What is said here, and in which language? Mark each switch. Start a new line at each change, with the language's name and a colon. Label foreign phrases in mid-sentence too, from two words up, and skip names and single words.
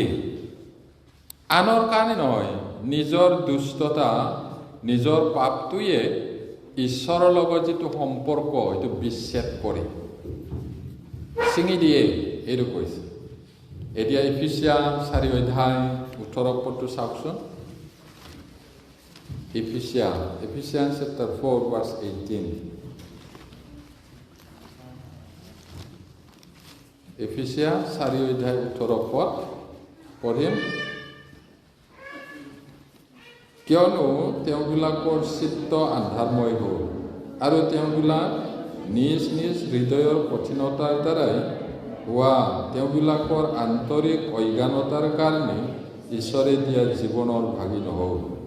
Assamese: আনৰ কাৰণে নহয়, নিজৰ দুষ্টতা, নিজৰ পাপটোৱে ঈশ্বৰৰ লগত যিটো সম্পৰ্ক এইটো বিচ্ছেদ কৰে, ছিঙি দিয়ে, এইটো কৈছে। এতিয়া এফিচিয়ান 4 অধ্যায় 18 পদটো চাওকচোন।
English: Ephesians chapter 4 verse 18.
Assamese: Ephesians 4 অধ্যায় 18 পদ পঢ়িম। কিয়নো তেওঁবিলাকৰ চিত্ত আন্ধাৰময় হ'ল, আৰু তেওঁবিলাক নিজ নিজ হৃদয়ৰ কঠিনতাৰ দ্বাৰাই হোৱা তেওঁবিলাকৰ আন্তৰিক অজ্ঞানতাৰ কাৰণে ঈশ্বৰে দিয়া জীৱনৰ ভাগি নহ'ল।